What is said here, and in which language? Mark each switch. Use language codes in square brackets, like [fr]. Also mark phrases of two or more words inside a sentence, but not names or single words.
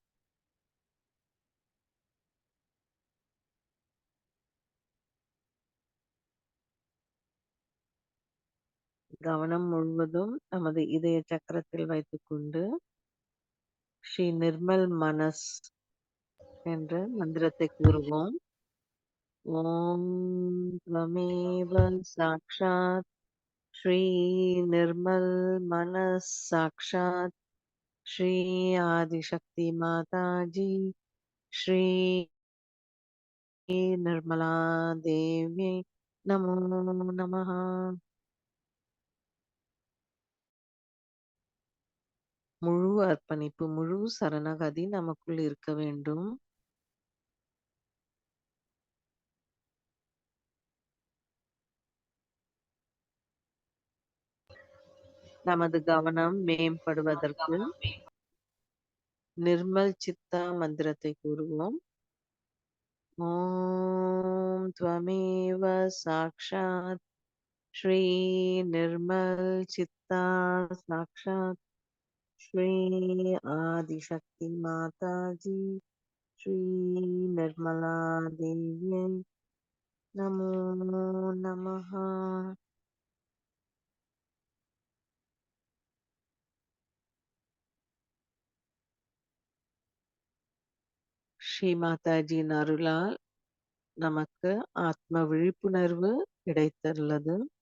[ta] கவனம் முழுவதும் நமது இதய சக்கரத்தில் வைத்துக்கொண்டு ஸ்ரீ நிர்மல் மனஸ் என்ற மந்திரத்தை கூறுவோம். [sa] ஓம் त्वमेव साक्षात् श्री निर्मल मनस साक्षात् श्री आदिशक्ति माता जी श्री निर्मला देवी नमो नमः. [ta] முழு அர்ப்பணிப்பு, முழு சரணகதி நமக்குள் இருக்க வேண்டும். நமது கவனம் மேம்படுவதற்கு நிர்மல் சித்தா மந்திரத்தை கூறுவோம். [sa] ஓம் त्वमेव साक्षात् श्री निर्मल चित्ता साक्षात् श्री आदिशक्ति माता जी श्री निर्मला देवी नमो नमः. [ta] ஸ்ரீ மாதாஜியின் அருளால் நமக்கு ஆத்ம விழிப்புணர்வு கிடைத்துள்ளது.